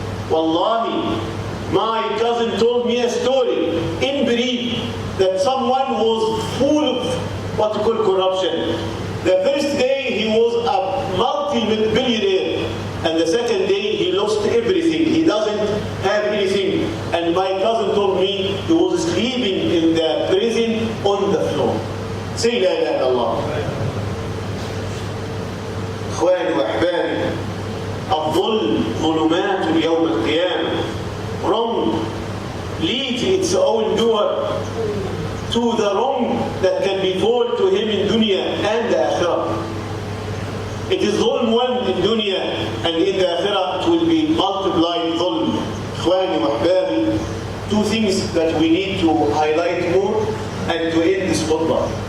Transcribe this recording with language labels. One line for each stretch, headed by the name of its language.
English: Wallahi, my cousin told me a story in brief that someone was full of what you call corruption. The first day he was a multi-billionaire, And the second day, he lost everything. He doesn't have anything. And my cousin told me he was sleeping in the prison on the floor. Say
Arabic: la ilaha illallah. إخواني وأحبابي الظلم ظلمات يوم القيامة.
English: Wrong leads its own door to the wrong that can befall to him in dunya and the akhirah. It is ظلم one in dunya, and in the akhirah it will be multiplied ظلم.
Arabic: إخواني وأحبابي,
English: two things that we need to highlight more and to end this khutbah.